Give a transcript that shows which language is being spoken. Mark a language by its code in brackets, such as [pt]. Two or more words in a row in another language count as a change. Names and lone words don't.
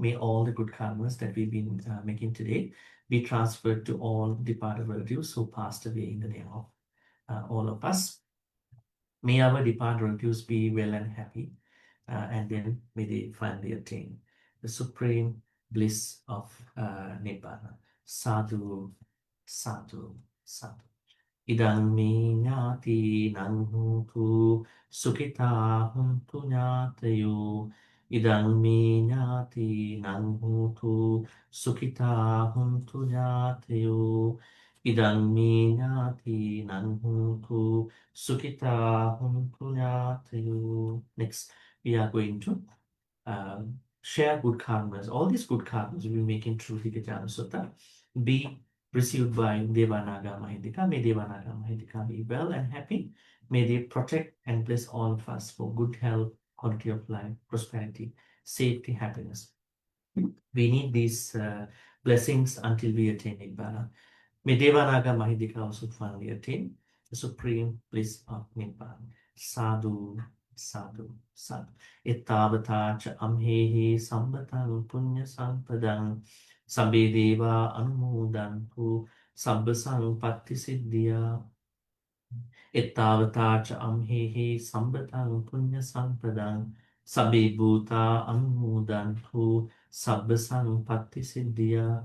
[en] May all the good karmas that we've been making today be transferred to all departed relatives who passed away in the name of all of us. May our departed relatives be well and happy, and then may they finally attain the supreme bliss of Nibbana. [pi] Sadhu, sadhu, sadhu. Idang me ñāti nang huntu sukita huntu ñātayo. Idang me ñāti nang huntu sukita huntu ñātayo. Idang me ñāti nang huntu sukita huntu ñātayo. [en] Next, we are going to share good karmas. All these good karmas we will make in through Dīghajāṇu Sutta be received by Devanaga Mahindika. May Devanaga Mahindika be well and happy. May they protect and bless all of us for good health, quality of life, prosperity, safety, happiness. We need these blessings until we attain Nibbana. May Devanaga Mahindika also finally attain the supreme bliss of Nibbana. [pi] Sadhu, sadhu, sadhu. Ittavata cha amhehi sambatang punya sampadang sabbe deva anumodantu sabba sampatti siddhya. Ittavata cha amhehi sambatang punya sampadang sabbe bhuta anumodantu sabba sampatti siddhya.